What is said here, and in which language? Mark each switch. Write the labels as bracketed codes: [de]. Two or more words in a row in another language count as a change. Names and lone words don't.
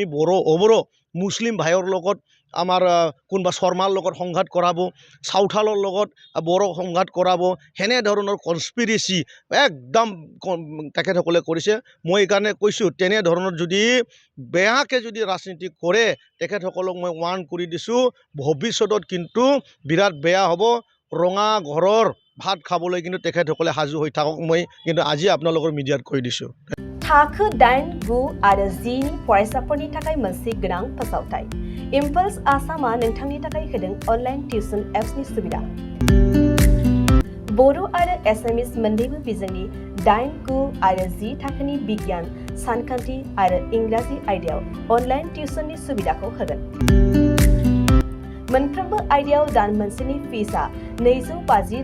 [as] বড়ো অবড়ো মুছলিম ভাইৰ লগত আমাৰ কোনোবা শৰ্মাৰ লগত সংঘাত কৰাব চাউথালৰ লগত বড়ো সংঘাত কৰাব সেনেধৰণৰ কনস্পিৰেচি একদম তেখেতসকলে কৰিছে মই এইকাৰণে কৈছোঁ তেনেধৰণৰ যদি বেয়াকৈ যদি ৰাজনীতি কৰে তেখেতসকলক মই ৱাৰ্ণ কৰি দিছোঁ ভৱিষ্যতত কিন্তু বিৰাট বেয়া হ'ব ৰঙা ঘৰৰ ভাত খাবলৈ কিন্তু তেখেতসকলে সাজু হৈ থাকক মই কিন্তু আজি আপোনালোকৰ মিডিয়াত কৈ দিছোঁ [brx] थाखो 8, 9 आरो 10 नि फरायसाफोरनि थाखाय मोनसे गोनां फोसावथाय इम्पल्स आसामा नोंथांनि थाखाय होदों [en] online tuition apps [brx] सुबिदा बड' आरो एसामिस मोन्नैबो बिजोंनि 8, 9 आरो 10 थाखोनि बिगियान सानखान्थि आरो इंराजि आयदायाव [en] online tuition [brx] सुबिदाखौ होगोन मोनफ्रोमबो आयदायाव दान मोनसेनि फिसआ 250